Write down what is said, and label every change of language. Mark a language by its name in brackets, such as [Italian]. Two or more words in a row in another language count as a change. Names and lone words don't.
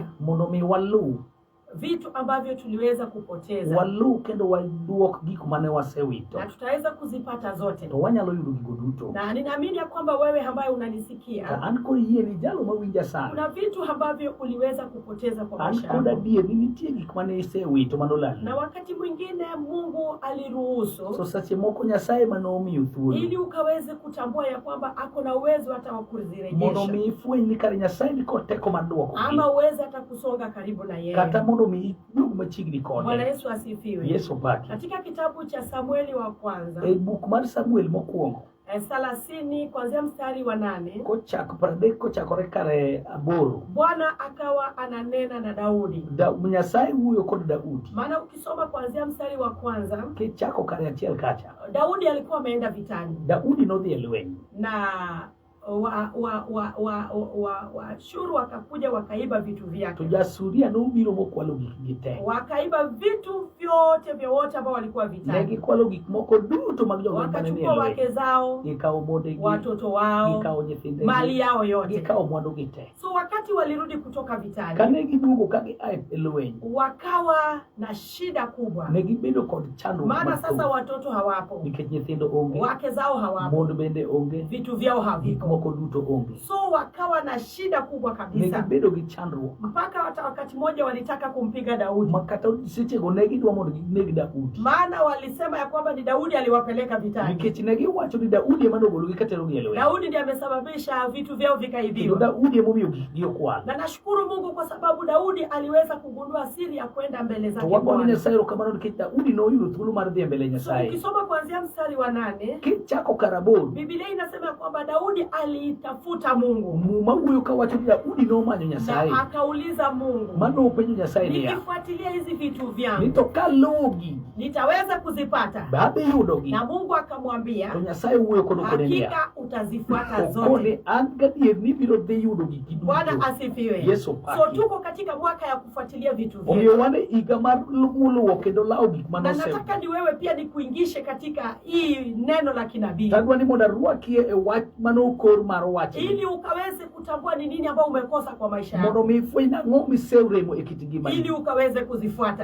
[Luo (Kenya and Tanzania)] mondo mi walu [Swahili] vitu ambavyo tuliweza kupoteza, [Luo (Kenya and Tanzania)] walu kendo waduok gik mane wasewito, [Swahili] na tutaweza kuzipata zote, [Luo (Kenya and Tanzania)] to wanyalo yudo gigo duto. [Swahili] Na ninaamini ya kwamba wewe ambaye unanisikia, [Luo (Kenya and Tanzania)] an kod yie ni jalo mawinja sana, [Swahili] kuna vitu ambavyo uliweza kupoteza kwa maisha yako. [Luo (Kenya and Tanzania)] An kod adier ni nitie gik mane isewito manolal, [Swahili] na wakati mwingine Mungu aliruhusu, [Luo (Kenya and Tanzania)] so sache moko Nyasaye manomiyo thuolo, [Swahili] ili ukaweze kutambua ya kwamba ako na uwezo hata wa kuzirejesha, [Luo (Kenya and Tanzania)] mondo mi ifweny ni kare Nyasaye ni kod teko mar duoko, [Swahili] ama uweze hata kusonga karibu na yeye, [Luo (Kenya and Tanzania)] kata mondo mi idug machiegni kode. [Swahili] Bwana Yesu asifiwe. [Luo (Kenya and Tanzania)] Yesu paki. [Swahili] Katika kitabu cha Samueli wa kwanza, [Luo (Kenya and Tanzania)] buk mar Samuel mokwongo [Swahili] 30 kuanzia mstari wa 8, [Luo (Kenya and Tanzania)] kochakore kare 8, [Swahili] Bwana akawa ananena na Daudi. [Luo (Kenya and Tanzania)] Nyasaye wuoyo kod Daudi. [Swahili] Maana ukisoma kuanzia mstari wa kwanza, [Luo (Kenya and Tanzania)] kichako kare achiel kacha, [Swahili] Daudi alikuwa ameenda vitani. [Luo (Kenya and Tanzania)] Daudi nodhi e lweny, [Swahili] na Ashuru wakakuja wakaiba vitu vyake. [Luo (Kenya and Tanzania)] Tujasuria nobiro mokwalo gik te, [Swahili] wakaiba vitu vyote vya wote ambao walikuwa vitani. [Luo (Kenya and Tanzania)] Negikwalo gik moko duto mag jogo mane ni e lweny. [Swahili] Wakachukua wake zao, [Luo (Kenya and Tanzania)] gikawo mondegi, [Swahili] watoto wao, [Luo (Kenya and Tanzania)] gikawo nyithindegi, [Swahili] mali yao yote, [Luo (Kenya and Tanzania)] gikawo mwandugi te. [Swahili] So wakati walirudi kutoka vitani, [Luo (Kenya and Tanzania)] kane giduogo ka gia e lweny, [Swahili] wakawa na shida kubwa, [Luo (Kenya and Tanzania)] negibedo kod chandruok. [Swahili] Maana sasa watoto hawapo, [Luo (Kenya and Tanzania)] nikech nyithindo onge, [Swahili] wake zao hawapo, [Luo (Kenya and Tanzania)] mond bende onge, [Swahili] vitu vyao haviko, [Luo (Kenya and Tanzania)] duto onge. [Swahili] So wakawa na shida kubwa kabisa, [Luo (Kenya and Tanzania)] negibedo gi chandruok, [Swahili] mpaka hata wakati mmoja walitaka kumpiga Daudi, [Luo (Kenya and Tanzania)] makata sechego negidwa mondo gineg Daudi, [Swahili] maana walisema ya kwamba ni Daudi aliwapeleka vitani, [Luo (Kenya and Tanzania)] nikech negiwacho ni Daudi ema nogologi katerogi e lweny. [Swahili] Daudi ndiye amesababisha vitu vyao vikaibiwa, [Luo (Kenya and Tanzania)] Daudi ema omiyo gikgi okwal. [Swahili] Na nashukuru Mungu kwa sababu Daudi aliweza kugundua siri ya kwenda mbele zake Bwana. [Luo (Kenya and Tanzania)] Wagone Nyasaye erokamano nikech Daudi noyudo thuolo mar dhi mbele Nyasaye. [Swahili] So ukisoma kuanzia mstari wa 8, [Luo (Kenya and Tanzania)] kichako karaboro, [Swahili] Biblia inasema kwamba Daudi alitafuta Mungu. [Luo (Kenya and Tanzania)] Muma huyo kawacho ni Daudi nomanyo Nyasaye, [Swahili] na akauliza Mungu, [Luo (Kenya and Tanzania)] mano upenyo Nyasaye ni ya, [Swahili] nikifuatilia hizi vitu vyangu [Luo (Kenya and Tanzania)] nitokalogi [Swahili] nitaweza kuzipata? [Luo (Kenya and Tanzania)] Babe yudogi. [Swahili] Na Mungu akamwambia, [Luo (Kenya and Tanzania)] Nyasaye huyo kono [Swahili] hakika utazifuata zote. [Luo (Kenya and Tanzania)] Kone angadiye ni biro dhi yudogi kiduto. [Swahili] Bwana asifiwe. [Luo (Kenya and Tanzania)] Yesu paki. [Swahili] So tuko katika mwaka ya kufuatilia vitu vyangu. [Luo (Kenya and Tanzania)] Omiyo wane iga mar muluwo kendo lao gik manose. [Swahili] Na nataka ni wewe pia nikuingishe katika hii neno la kinabii. [Luo (Kenya and Tanzania)] Tadwa ni mondo arwakie e wach manoko kor mar wach [Swahili] ili ukaweze kutambua ni nini ambao umekosa kwa maisha [Luo (Kenya and Tanzania)] mondo [Swahili] yako, [Luo (Kenya and Tanzania)] mi fweny ang'o miseuremo e kit ngimani [Swahili] ili ukaweze kuzifuata.